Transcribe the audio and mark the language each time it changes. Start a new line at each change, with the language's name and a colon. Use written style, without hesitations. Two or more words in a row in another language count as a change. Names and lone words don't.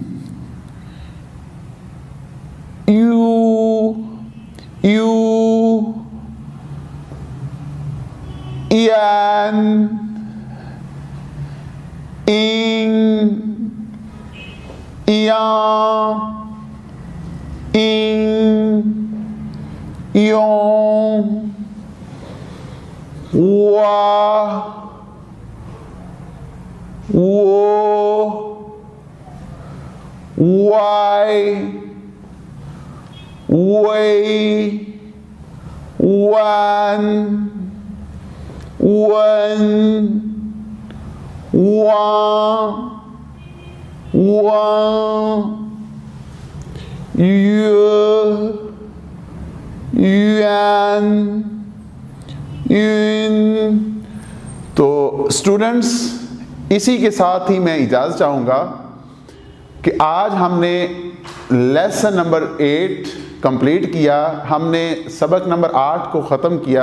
Chinese: ian, ing, yang, yong, wa, wo, why, way, when, yuan, yun।
Hindi: तो स्टूडेंट्स, इसी के साथ ही मैं इजाज़त चाहूँगा कि आज हमने
English: lesson number
Hindi: 8 कंप्लीट किया, हमने सबक नंबर 8 को ख़त्म किया।